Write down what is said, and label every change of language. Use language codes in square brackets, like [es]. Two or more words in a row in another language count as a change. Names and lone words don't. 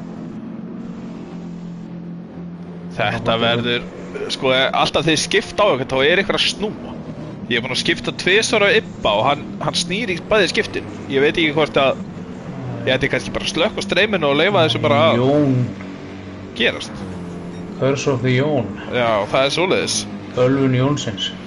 [is] Þetta verður, sko, alltaf þegar skipta á okkur, þá er eitthvað að snúa. Ég er búinn að skipta 2 ára á Ibba og hann snýr í bæði skiptin. Ég veit ekki hvort að ég ætti kannski bara að slökkva streyminu og leyfa þessu bara að gerast. [en] Curse of the Jón. [is] Já, það er svoleiðis. Ölvun Jónsins.